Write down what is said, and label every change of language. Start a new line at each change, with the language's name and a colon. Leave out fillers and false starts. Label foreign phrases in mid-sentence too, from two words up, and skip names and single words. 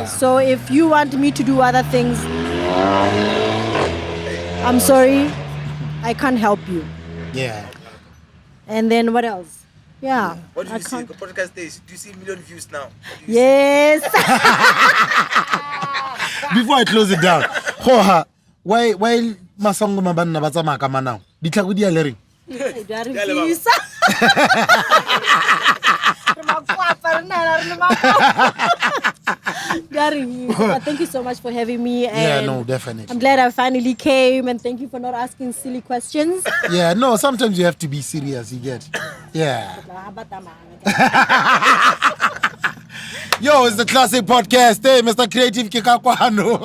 English: So if you want me to do other things, I'm sorry, I can't help you. Yeah. And then what else? Yeah. What do I you see? can't- The podcast days. Do you see million views now? Yes. Before I close it down,
Tswana: Hoha, why masangoma banna ba tsamaya ka manao? Ditlhako di a le reng? Di a re fisa. Re makwapa, re na re makwapa. Di a re fisa.
English: Thank you so much for having me. Yeah, And no, definitely. I'm glad I finally came, and thank you for not asking silly questions. Yeah, no, sometimes you have to be serious, you get. Yeah. Yo, it's the Classic Podcast. Hey, Mr. Creative Kikakwano.